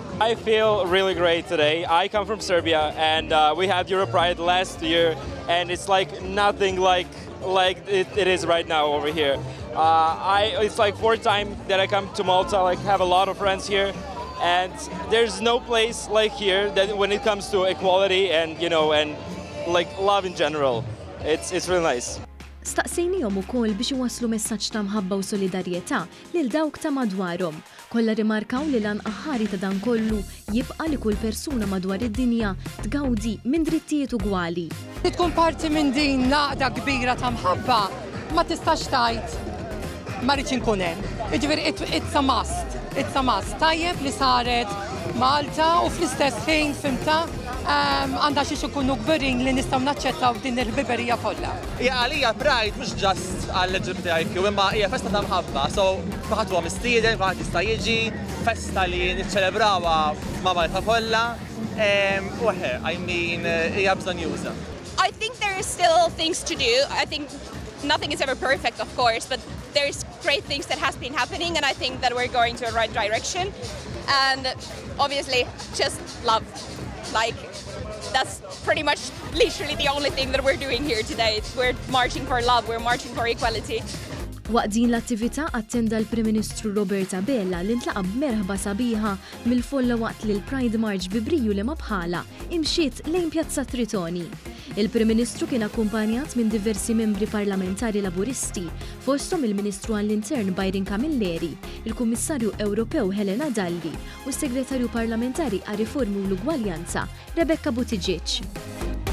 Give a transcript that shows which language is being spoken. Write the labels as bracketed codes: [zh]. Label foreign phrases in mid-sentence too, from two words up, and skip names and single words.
[en] I feel really great today. I come from Serbia and we had Euro Pride last year and it's like nothing like it is right now over here. It's like fourth time that I come to Malta, like have a lot of friends here. And there's no place like here that when it comes to equality and and like love in general. It's really nice. [mt] Staqsejnihom ukoll biex iwasslu messaġġ ta' mħabba u solidarjetà lil dawk ta' madwarhom. Kollha rimarkaw li lan aħħari ta' dan kollu jibqa' li kull persuna madwar id-dinja tgawdi minn drittijiet ugwali. Tkun parti minn din laqda kbira ta' mħabba ma tistax tgħid ma rridx inkun hemm. [en] Jiġifieri it's a must. It's a must. [mt] Tajjeb li saret Malta u fl-istess ħin fimta għandha xi ikunu kbirin li nistgħu naċċettaw din il-ħbiberija kollha. Ja għalija Pride mhux ġast għall-LGBTIQ imma hija festa ta' mħabba, so kulħadd huwa mistieden, kulħadd jista' jiġi, festa li niċċelebrawha ma' Malta kollha. [en] I mean [mt] hija bżonn juża. [en] I think there is still things to do. I think nothing is ever perfect, of course, but there's great things that has been happening and I think that we're going to the right direction. And obviously, just love. Like, that's pretty much literally the only thing that we're doing here today. We're marching for love, we're marching for equality. [mt] Waqt din l-attività attenda l-Prim Ministru Roberta Bella li ntlaqab merħba sabiħa mill-folla waqt li l-Pride March bi briju li ma bħala imxiet lejn Pjazza Tritoni. Il-Prim Ministru kien akkumpanjat minn diversi membri parlamentari laburisti, fosthom il-Ministru għall-Intern Byron Camilleri, il-Kummissarju Ewropew Helena Dalli u s-Segretarju Parlamentari għar-Riformi u l-Ugwaljanza Rebecca Buttigieg.